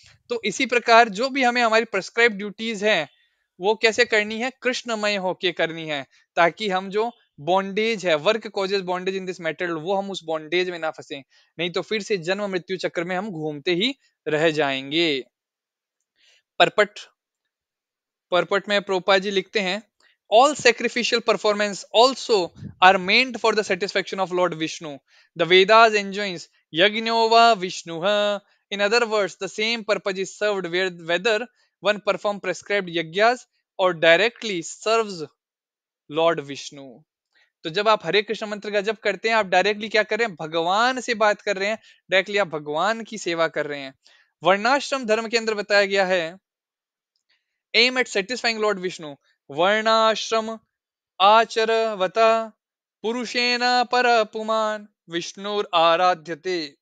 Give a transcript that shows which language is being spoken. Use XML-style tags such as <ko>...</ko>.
<hi>तो इसी प्रकार जो भी हमें हमारी प्रेस्क्राइब ड्यूटीज हैं, वो कैसे करनी है, कृष्णमय होके करनी है। ताकि हम जो बॉन्डेज है,</hi> <en>work causes bondage in this metal,</en> <hi>वो हम उस बॉन्डेज में ना फंसे। नहीं तो फिर से जन्म मृत्यु चक्र में हम घूमते ही रह जाएंगे। परपट परपट में प्रोपा जी लिखते हैं,</hi> <en>All sacrificial performance also are meant for the satisfaction of Lord Vishnu. The Vedas enjoins</en> <sa>यज्ञो वा Vishnu</sa> <en>In other words, the same purpose is served whether one perform prescribed yajnas or directly serves Lord Vishnu.</en> <hi>तो जब आप हरे कृष्ण मंत्र का जप करते हैं, आप डायरेक्टली क्या कर रहे हैं, भगवान से बात कर रहे हैं, डायरेक्टली आप भगवान की सेवा कर रहे हैं। वर्णाश्रम धर्म के अंदर बताया गया है,</hi> <en>aim at satisfying Lord Vishnu</en> <sa>वर्णाश्रम आचरवता पुरुषेण पर पुमान विष्णुर आराध्यते।</sa>